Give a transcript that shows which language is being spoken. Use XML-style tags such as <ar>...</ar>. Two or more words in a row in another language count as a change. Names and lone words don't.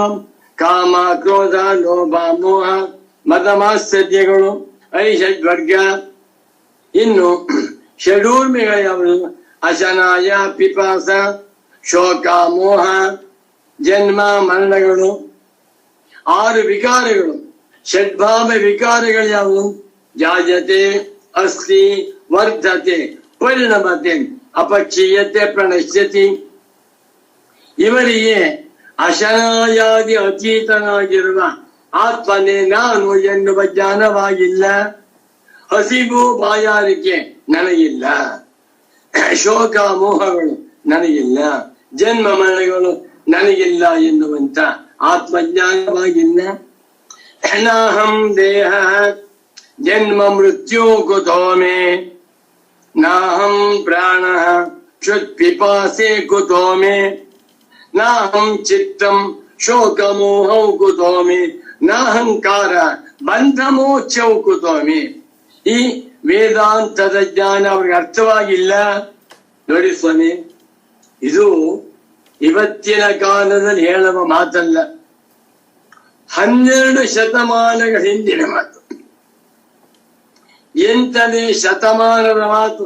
<kn>ಕಾಮ, ಕ್ರೋಧ, ಲೋಭ, ಮೋಹ, ಮದಮಾತ್ಸರ್ಯಗಳು ಅರಿಷಡ್ವರ್ಗ. ಇನ್ನು ಷಡೂರ್ಮಿಗಳು ಯಾವುದು? ಅಶನಾಯ ಪಿಪಾಸ ಶೋಕ ಮೋಹ ಜನ್ಮ ಮರಣಗಳು. 6 ವಿಕಾರಗಳು. ಷಡ್ಭಾವ ವಿಕಾರಗಳು ಯಾವುವು?</kn> <sa>ಜಾಯತೆ, ಅಸ್ತಿ, ವರ್ಧತೆ, ಪರಿಣಮತೆ, ಅಪಕ್ಷೀಯತೆ, ಪ್ರಣಶ್ಯತಿ.</sa> <kn>ಇವರಿಗೆ ಅಶನಾಯಾದಿ ಅತೀತನಾಗಿರುವ ಆತ್ಮನೇ ನಾನು ಎನ್ನುವ ಜ್ಞಾನವಾಗಿಲ್ಲ. ಹಸಿವು ಬಾಯಾರಿಕೆ ನನಗಿಲ್ಲ, ಶೋಕ ಮೋಹಗಳು ನನಗಿಲ್ಲ, ಜನ್ಮ ಮರಣಗಳು ನನಗಿಲ್ಲ ಎನ್ನುವಂತ ಆತ್ಮಜ್ಞಾನವಾಗಿಲ್ಲ.</kn> <sa>ನಾಹಂ ದೇಹ ಜನ್ಮ ಮೃತ್ಯು ಕುತೋ ಮೇ, ನಾಹಂ ಪ್ರಾಣ ಕ್ಷುತ್ ಪಿಪಾಸೆ ಕುತೋ ಮೇ, ನಾಹಂ ಚಿತ್ತಂ ಶೋಕ ಮೋಹೌ ಕುತೋ ಮೇ, ನಾಹಂಕಾರ ಬಂಧ ಮೋಕ್ಷೌ ಕುತೋ ಮೇ.</sa> <kn>ಈ ವೇದಾಂತದ ಜ್ಞಾನ ಅವ್ರಿಗೆ ಅರ್ಥವಾಗಿಲ್ಲ. ನೋಡಿ ಸ್ವಾಮಿ, ಇದು ಇವತ್ತಿನ ಕಾಲದಲ್ಲಿ ಹೇಳುವ ಮಾತಲ್ಲ, 12 ಶತಮಾನಗಳ ಹಿಂದಿನ ಮಾತು. ಎಂಟನೇ ಶತಮಾನದ ಮಾತು.</kn>